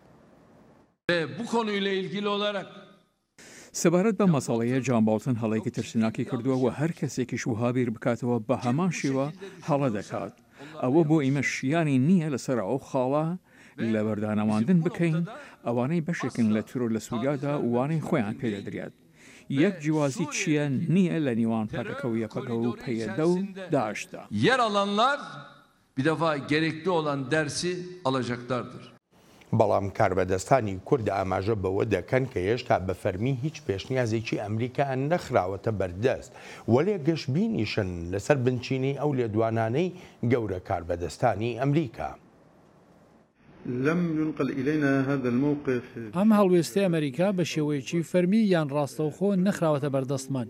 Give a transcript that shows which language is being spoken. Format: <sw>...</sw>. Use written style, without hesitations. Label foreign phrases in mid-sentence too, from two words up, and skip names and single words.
<ckb>سەبارەت بە مەساڵەیە جان بۆڵتن هەڵەیەکی ترسناکی کردووە و هەر کەسێکیش وها بیر بکاتەوە بە هەمان شێوە هەڵە دەکات. ئەوە بۆ ئێمە شیانی نییە لەسەر ئەو خاڵە لە بەردانەواندن بکەین ئەوانەی بەشێکن لە تورۆ لە سووریادا وانەی خۆیان پێدەدرێت. یەک جیوازی چییە نییە لە نیوان پەرەکە و یەپەکە و پەیەدە و داعشدا.</ckb> <tr>Yer alanlar bir defa gerekli olan dersi alacaklardır.</tr> <ckb>بەڵام کاربەدەستانی کورد ئاماژە بەوە دەکەن کە هێشتا بە فەرمی هیچ پێشنیازێکی ئەمریکا نەخراوەتە بەردەست وەلێ گەشتبینیشن لەسەر بنچینی ئەو لێدوانانەی گەورە کاربەدەستانی ئەمریکا. ئەم هەڵوێستی ئەمریکا بە شێوەیەکی فەرمی یان ڕاستەوخۆ نەخراوەتە بەردەستمان.</ckb>